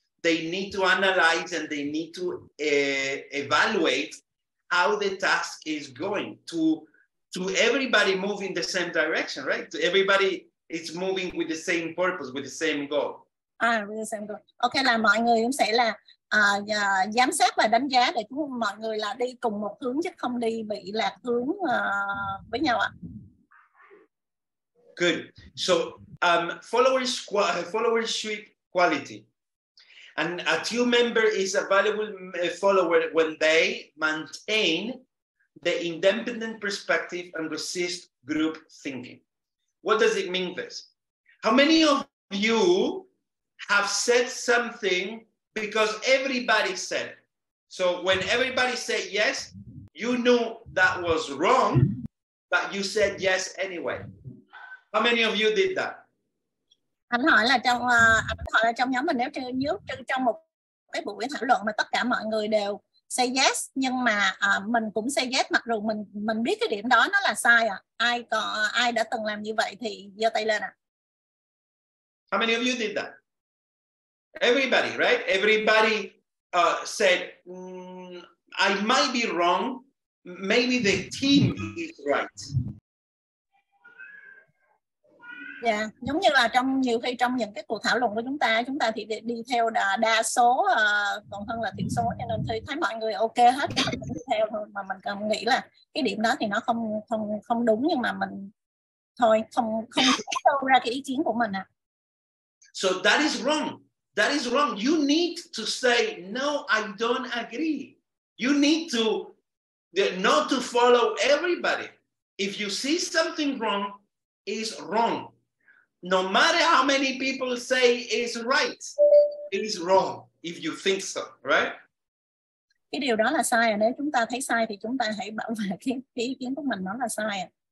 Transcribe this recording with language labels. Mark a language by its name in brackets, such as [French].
[English] They need to analyze and they need to evaluate how the task is going to everybody move in the same direction, right? To everybody is moving with the same purpose, with the same goal. With the same goal. [Vietnamese] Ok, là mọi người cũng sẽ là giám sát và đánh giá để mọi người là đi cùng một hướng chứ không đi bị lạc hướng với nhau ạ. [English] Good. So followership quality. And a team member is a valuable follower when they maintain the independent perspective and resist group thinking. What does it mean this? How many of you have said something because everybody said it? So when everybody said yes, you knew that was wrong, but you said yes anyway. How many of you did that? [Vietnamese] Anh hỏi là trong nhóm mình, nếu trong một cái buổi thảo luận mà tất cả mọi người đều [English] say yes, [Vietnamese] nhưng mà mình cũng say yes mặc dù mình biết cái điểm đó nó là sai ai đã từng làm như vậy thì giơ tay lên [English] How many of you did that? Everybody, right? Everybody said, I might be wrong, maybe the team is right. [Vietnamese] Giống như là nhiều khi trong những cái cuộc thảo luận của chúng ta thì đi theo đa số còn hơn là thiểu số, cho nên thì thấy mọi người ok hết thì mình đi theo thôi, mà mình cần nghĩ là cái điểm đó thì nó không đúng, nhưng mà mình thôi không đâu ra cái ý kiến của mình [English] So that is wrong. That is wrong. You need to say no, I don't agree. You need to not to follow everybody. If you see something wrong, it's wrong. No matter how many people say it's right, it is wrong if you think so, right? [Vietnamese] Cái điều đó là sai. Nếu chúng ta thấy sai thì chúng ta hãy bảo vệ cái ý kiến của mình nó là sai.